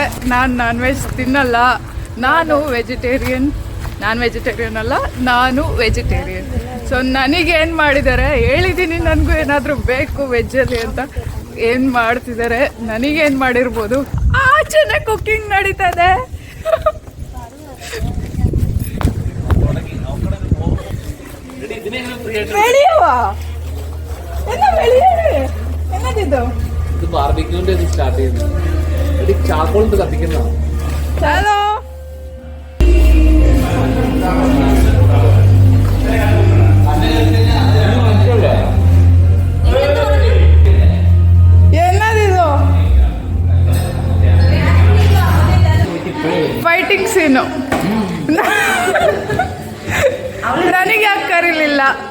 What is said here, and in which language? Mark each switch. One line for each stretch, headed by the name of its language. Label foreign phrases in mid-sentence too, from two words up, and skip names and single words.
Kannada: ನಾನು
English: non veg
Kannada: ತಿನ್ನಲ್ಲ, ನಾನು ವೆಜಿಟೇರಿಯನ್ ಅಲ್ಲ, ನಾನು ವೆಜಿಟೇರಿಯನ್. ಸೊ ನನಗೇನು ಮಾಡಿದ್ದಾರೆ ಹೇಳಿದ್ದೀನಿ, ನನಗೂ ಏನಾದರೂ ಬೇಕು ವೆಜ್ಜಲ್ಲಿ ಅಂತ. ಏನು ಮಾಡ್ತಿದ್ದಾರೆ, ನನಗೇನು ಮಾಡಿರ್ಬೋದು. ಆಚೆನೆ ಕುಕ್ಕಿಂಗ್ ನಡೀತದೆ.
Malayalam: എന്നതിതോ ഇത് ബാർബിക്യൂന്റെ ഇത് സ്റ്റാർട്ട് ചെയ്യുന്നു. ഇത് ചാർക്കോൾ ഇത് കത്തിക്കുന്നതാണ്. ഹലോ എന്നതിതോ
English: fighting scene.
Kannada: ನನಗೆ ಯಾಕೆ ಕರೀಲಿಲ್ಲ?